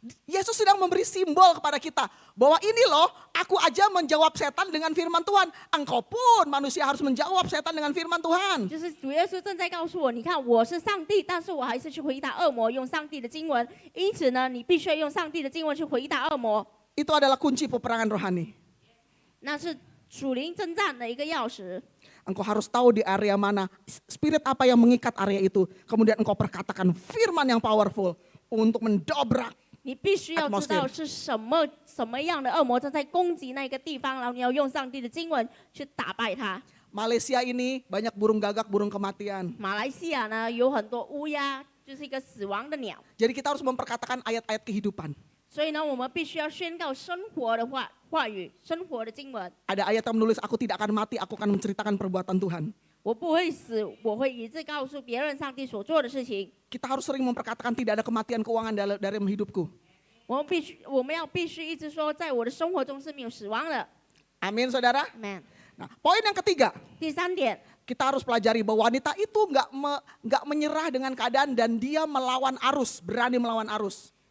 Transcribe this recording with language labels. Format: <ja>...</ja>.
<id>Yesus sedang memberi simbol kepada kita bahwa ini loh, aku aja menjawab setan dengan firman Tuhan. Engkau pun manusia harus menjawab setan dengan firman Tuhan.</id> <zh>就是主耶稣正在告诉我，你看我是上帝，但是我还是去回答恶魔，用上帝的经文。因此呢，你必须要用上帝的经文去回答恶魔，</zh> <id>Itu adalah kunci peperangan rohani.</id> <zh>那是属灵征战的一个钥匙。</zh> <id>Engkau harus tahu di area mana, spirit apa yang mengikat area itu. Kemudian engkau perkatakan firman yang powerful untuk mendobrak.</id> <zh>你必须要知道是什么样的恶魔正在攻击那个地方，然后你要用上帝的经文去打败它。</zh> <id>Malaysia ini banyak burung gagak, burung kematian.</id> <zh>马来西亚呢有很多乌鸦，就是一个死亡的鸟，</zh> <id>Jadi kita harus memperkatakan ayat-ayat kehidupan.</id> <zh>所以呢，我们必须要宣告生活的话语，生活的经文。</zh> <id>Ada ayat yang menulis, aku tidak akan mati, aku akan menceritakan perbuatan Tuhan.</id> <zh>我不会死，我会一直告诉别人上帝所做的事情。</zh> <id>Kita harus sering memperkatakan tidak ada kematian keuangan dalam hidupku.</id> <zh>我们必须一直说，在我的生活中是没有死亡的。</zh> <id>Amin, saudara.</id> <zh>Amen。</zh> <id>Nah, poin yang ketiga,</id> <zh>第三点，</zh> <id>kita harus pelajari bahwa wanita itu nggak menyerah dengan keadaan dan dia melawan arus, berani melawan arus.</id>